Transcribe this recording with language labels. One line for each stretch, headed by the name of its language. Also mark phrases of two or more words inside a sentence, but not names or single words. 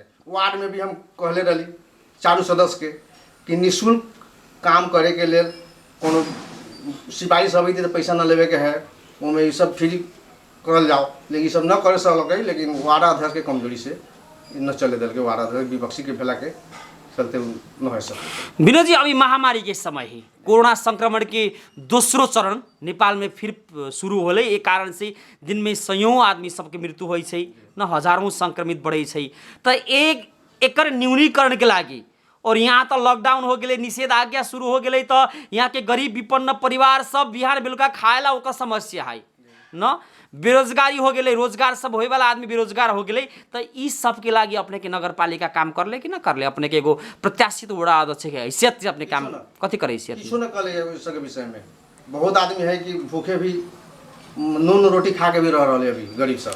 Maithili: वार्ड में भी हम कहले रही चारों सदस्य के कि निःशुल्क काम करे के लिए कोनो सिपाही सब तो पैसा न लेवे के है, उनमें ये सब फ्री करल जाओ, लेकिन ये सब न करे सकल। लेकिन वार्ड अध्यक्ष के कमजोरी से न चले दिल के, वार्ड अध्यक्ष विपक्षी के फैला के चलते न है सब। विनोद जी, अभी महामारी के समय है, कोरोना संक्रमण के दोस्रो चरण नेपाल में फिर शुरू होले। एक कारण से दिन में सयौं आदमी सबके मृत्यु होइ छै, न हजारों संक्रमित बढ़े छै। तो एक एकर न्यूनीकरण के लागी और यहाँ तो लॉकडाउन हो गए, निषेधाज्ञा शुरू हो गए, तो यहाँ के गरीब विपन्न परिवार सब बिहान बेलुका खाएला ओकर समस्या है न। बेरोजगारी हो गए, रोजगार सब होए वाला आदमी बेरोजगार हो गए। तो ई सब के लागी अपने के नगर पालिका काम कर ले कि ना कर ले? अपने के एगो प्रत्याशित वड़ा अध्यक्ष के हैसियत से अपने काम कथी करे? हैसियत किछु न कले इसके विषय में बहुत आदमी है कि भूखे भी नून रोटी खा के भी रह रहे अभी गरीब सब।